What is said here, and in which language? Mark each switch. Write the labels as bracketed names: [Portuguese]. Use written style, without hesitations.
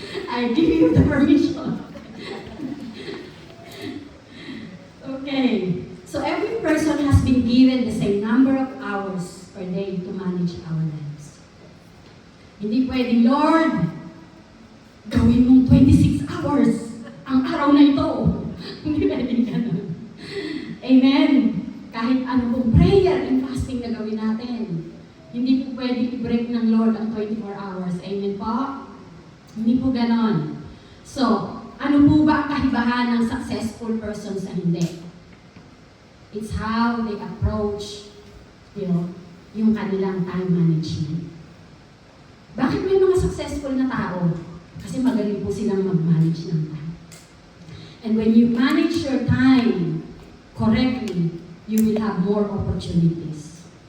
[English] I give you the permission. Okay. So every person has been given the same number of hours per day to manage our lives. [Filipino] Hindi pwedeng, Lord, gawin mong 26 hours ang araw na ito. Hindi pwedeng ganun. Amen. Kahit ano pong [English] prayer and fasting [Filipino] na gawin natin, hindi po pwedeng i-break ng Lord ang 24 hours. Amen po? Hindi po ganon. So, ano po ba ang kahibahan ng successful person sa hindi? [English] It's how they approach, [Filipino] yung kanilang [English] time management. [Filipino] Bakit may mga successful na tao? Kasi magaling po silang mag-manage ng time. [English] And when you manage your time correctly, you will have more opportunities.